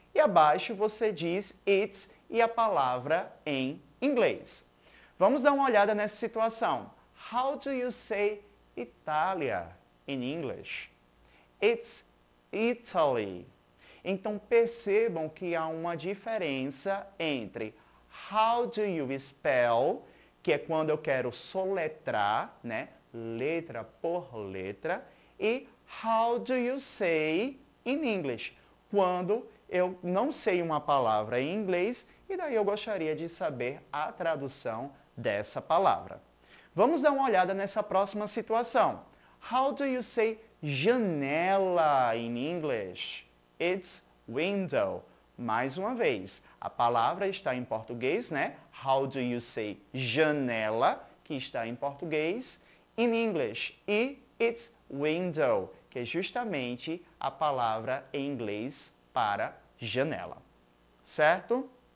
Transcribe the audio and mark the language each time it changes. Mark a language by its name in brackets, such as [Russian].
[Portuguese] E abaixo você diz it's e a palavra em inglês. Vamos dar uma olhada nessa situação. [English] How do you say Itália in English? It's Italy. [Portuguese] Então percebam que há uma diferença entre [English] how do you spell, [Portuguese] que é quando eu quero soletrar, né, letra por letra, e [English] how do you say in English, [Portuguese] quando eu não sei uma palavra em inglês e daí eu gostaria de saber a tradução dessa palavra. Vamos dar uma olhada nessa próxima situação. [English] How do you say janela in English? It's window. [Portuguese] Mais uma vez, a palavra está em português, né? [English] How do you say janela, [Portuguese] que está em português, [English] in English. [Portuguese] E [English] it's window, [Portuguese] que é justamente a palavra em inglês para janela. Certo?